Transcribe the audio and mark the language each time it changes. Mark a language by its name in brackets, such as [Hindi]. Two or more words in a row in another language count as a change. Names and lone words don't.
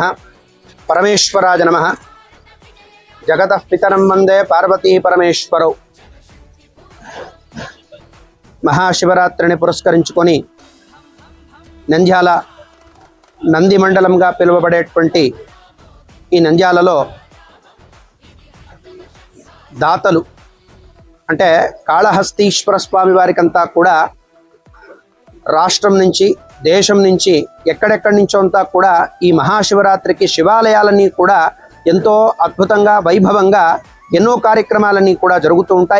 [Sanskrit] परमेश्वराय नमः। जगतः पितरं वंदे पार्वती परमेश्वरौ। [Telugu] మహాశివరాత్రిని పురస్కరించుకొని నంద్యాల నంది మండలంగా పిలువబడేటువంటి ఈ నంద్యాలలో దాతలు అంటే కాళహస్తీశ్వర స్వామి వారికంతా కూడా రాష్ట్రం నుంచి దేశం నుంచి ఎక్కడెక్కడి నుంచో అంతా కూడా ఈ మహాశివరాత్రికి శివాలయాలన్నీ కూడా ఎంతో అద్భుతంగా వైభవంగా ఎన్నో కార్యక్రమాలన్నీ కూడా జరుగుతూ ఉంటాయి.